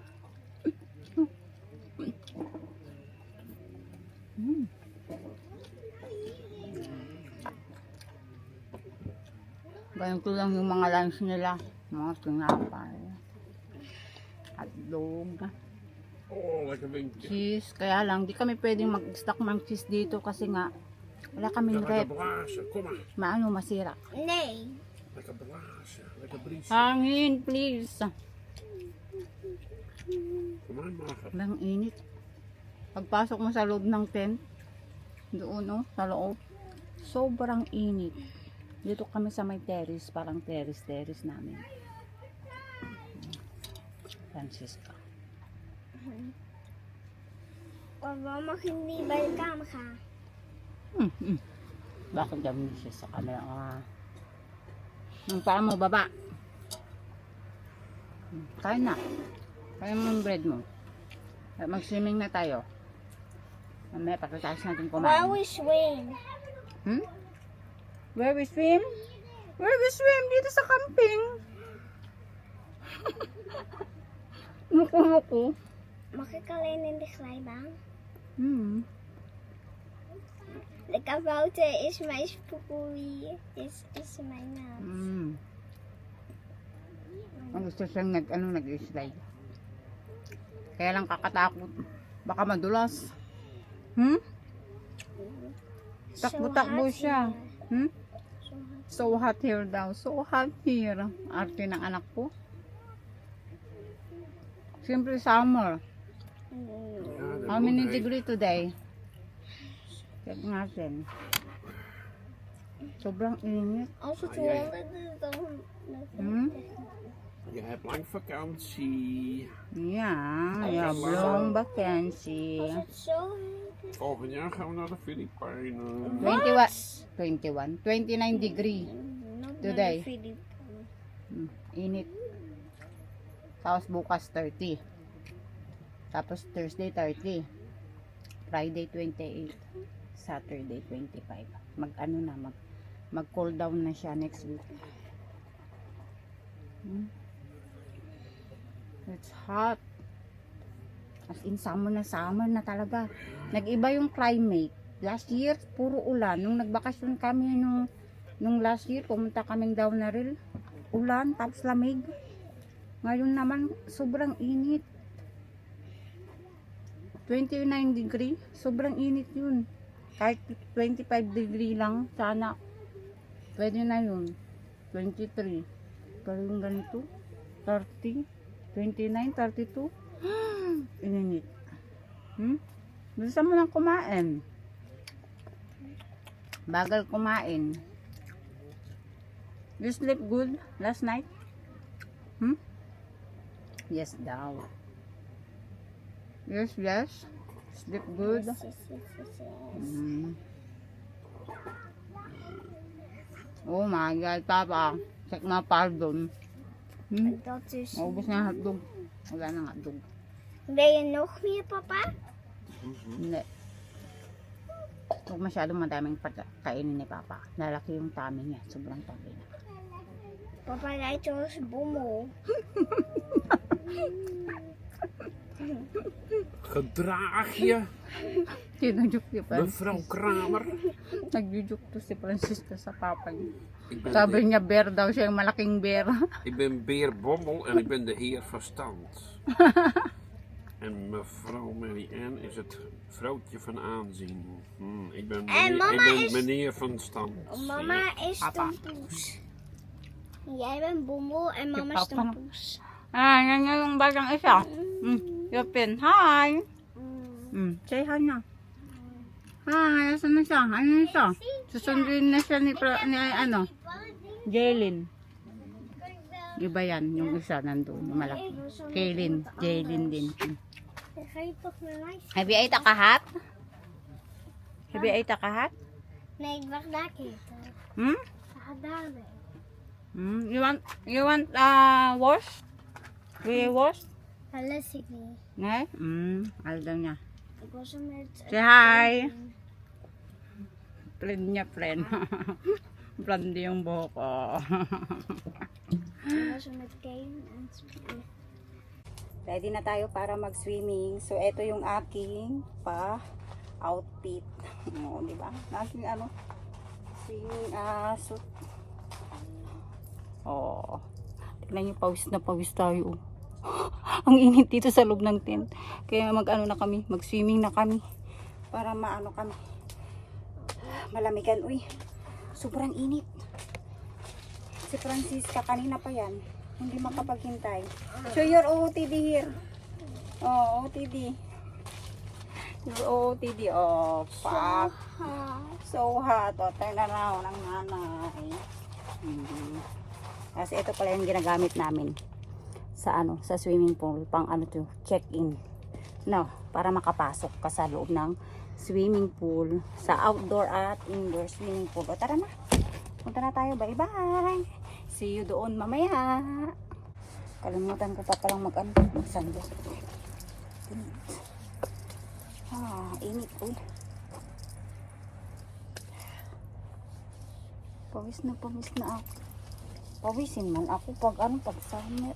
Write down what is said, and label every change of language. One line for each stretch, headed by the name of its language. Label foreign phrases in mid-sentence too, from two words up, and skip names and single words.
Filipino: Ganito lang yung mga lunch nila. Mga tinapay. Hotdog.
Dutch: Oh, lekker windje.
Filipino: Cheese. Kaya lang, di kami pwedeng mag-stock ng cheese dito kasi nga wala kaming
Dutch: Lekker rep. blazen, kom maar.
Filipino: Masira.
Dutch: Nee. Lekker blazen, lekker briesen.
Filipino: Hangin, please.
Dutch: Kom maar, mager.
Filipino: Lang init. Pagpasok mo sa loob ng tent, doon sa loob, sobrang init. Dito kami sa may terrace, parang terrace namin. Francisca.
Dutch: Waarom mag je niet bij de kamer gaan?
Filipino: Bakit dami siya sa camera? Ang paa mo, baba. Kain na. Kain mo yung bread mo. Mag-swimming na tayo. Mamaya, pagkatapos natin
English: Where
Filipino: kumain.
English: we swim? Where we swim? Where we swim?
Filipino: Dito sa camping. Muku-muku.
Dutch: Mag ik alleen in de glijbaan? De kabouter is mijn spoekoe. Is mijn naam.
Filipino: Ang gusto siyang nag-slide. Kaya lang kakatakot. Baka madulas. Takbo-takbo
English: hot
Filipino: siya.
English: here. So So hot. hot here daw. So hot here.
Filipino: Arte ng anak ko.
English: Siyempre summer. How many degree today?
Filipino: Check natin. Sobrang init.
Dutch: Als het Ah, jij. 100 is, dan... Je hebt lang vakantie. Ja, long vakantie. Als het zo heet is... Volgend jaar gaan we naar de Filipijnen.
English: 21, 29 degree. Not Today.
Dutch: naar de Filipijnen.
Filipino: Init. Tapos bukas 30. Tapos Thursday 30. Friday 28. Saturday 25. Mag
English: cool down
Filipino: na siya next week.
English: It's hot. As in,
Filipino: summer na talaga. Nag-iba yung climate.
English: Last year,
Filipino: puro ulan. Nung nagbakasyon kami nung
English: last year,
Filipino: pumunta kaming down na rin. Ulan, tapos lamig. Ngayon naman, sobrang init. 29 degree. Sobrang init yun. Kahit 25 degree lang, sana. Pwede na yun. 23. Pero yung ganito, 30, 29, 32. Init. Gusto mo lang kumain. Bagal kumain.
English: You sleep good last night? Yes daw. Yes. Sleep good. Yes. Oh my God, Papa.
Filipino: Check na pardon.
Dutch: Dat is...
Filipino: Maubos na yung hotdog. Wala nang hotdog.
Dutch: Ben je nog meer, papa?
Filipino: Hindi. Huwag masyadong madaming kainin ni Papa. Lalaki yung tummy niya. Sobrang tummy niya.
Dutch: Papa lijkt wel als een bommel. Gedraag je,
Filipino: Tinujuk si Francis.
Dutch: mevrouw Kramer.
Filipino: Nagjujuk to si Francisco sa Papa niya. Ik ben, Sabi niya bear daw siya, yung malaking bear.
Dutch: ik ben Beer Bommel en ik ben de heer Verstand. En mevrouw Mary-Ann is het vrouwtje van aanzien. Ik ben meneer van Stand. Mama is Papa. Tompoes. Jij bent bommel en mama is Papa. Tompoes.
Filipino: Yan yung batang isa. Yupin, hi! Say hi na. Hi, asan na siya? Ano na siya? Susunduin na siya ni Jaylin. Iba yan, yung isa nandun, yung malaki. Jaylin din.
Dutch: Ga je toch met mij? Heb je eten gehad? Heb je eten gehad? Nee, ik wacht daar eten. Ga daar mee.
English: You want wash?
Dutch: Wil je wash? Dat lust ik niet. Nee?
Filipino: Ayaw daw niya.
Dutch: Ik was er met...
English: Say hi!
Filipino: Plan niya, plan. Plan din yung buhok ko.
Dutch: Ik was er met Kane en
Filipino: Ready na tayo para mag-swimming. So, ito yung aking outfit. O, di ba? Aking
English: swimming suit.
Filipino: Oh. Tignan niyo, pawis na pawis tayo. Ang init dito sa loob ng tent. Kaya mag-swimming na kami. Para kami. Malamigan. Uy, sobrang init. Si Francisca, kanina pa yan. Hindi makapaghintay.
English: So, your OOTD here. Oh, OOTD. Your OOTD. Oh, fuck. So hot. O, turn around
Filipino: ang nanay. Kasi ito pala yung ginagamit namin sa sa
English: swimming pool.
Filipino: Pang check-in. No, para makapasok ka sa loob ng
English: swimming pool.
Filipino: Sa
English: outdoor at indoor swimming pool.
Filipino: O, tara na. Punta na tayo.
English: Bye-bye. See you
Filipino: doon mamaya. Kalimutan ko pa palang mag-sandals. Init. Uy. Pawis na ako. Pawisin man ako pag summer.